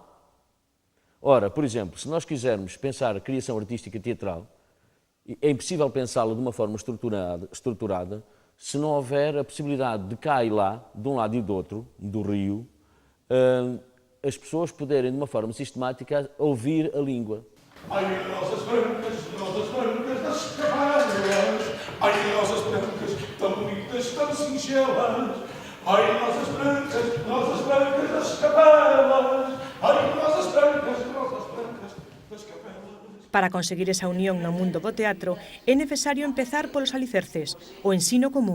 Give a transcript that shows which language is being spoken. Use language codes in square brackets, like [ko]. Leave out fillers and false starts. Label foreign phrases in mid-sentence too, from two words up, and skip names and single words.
[pt] Ora, por exemplo, se nós quisermos pensar a criação artística teatral, é impossível pensá-la de uma forma estruturada se não houver a possibilidade de cá e lá, de um lado e do outro, do rio, as pessoas poderem, de uma forma sistemática, ouvir a língua. Ai, nossas brancas das cabanas, ai, nossas brancas, tão bonitas, tão singelas, ai, nossas brancas das cabanas, ai, nossas brancas das cabanas. [gl] Para conseguir esa unión no mundo do teatro, é necesario empezar polos alicerces, o ensino común.